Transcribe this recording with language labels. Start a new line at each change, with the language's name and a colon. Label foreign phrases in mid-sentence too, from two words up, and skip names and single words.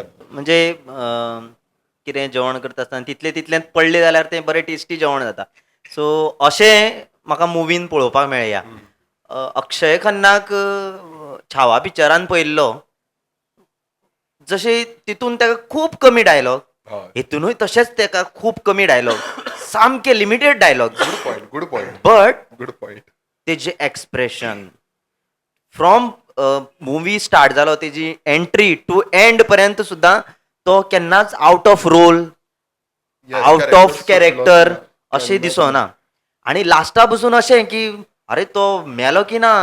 Konkani: म्हणजे कितें जेवण करता आसतना तितलें पडलें जाल्यार तें बरें टेस्टी जेवण जाता. सो अशें म्हाका मुवीन पळोवपाक मेळया. अक्षय खन्नाक छावा पिक्चरान पळयल्लो जशे तितून ताका खूब कमी डायलॉग हय हितूनय तशेंच ताका खूब कमी डायलॉग सामके
English: limited dialogue good point बट good point
Konkani: तेजे
English: expression from movie start
Konkani: जालो तेजी एंट्री
English: to end
Konkani: पर्यंत सुद्दां तो केन्नाच
English: out of role out of character
Konkani: अशें दिसोना आणि लास्टा पसून अशें की अरे तो मेलो की ना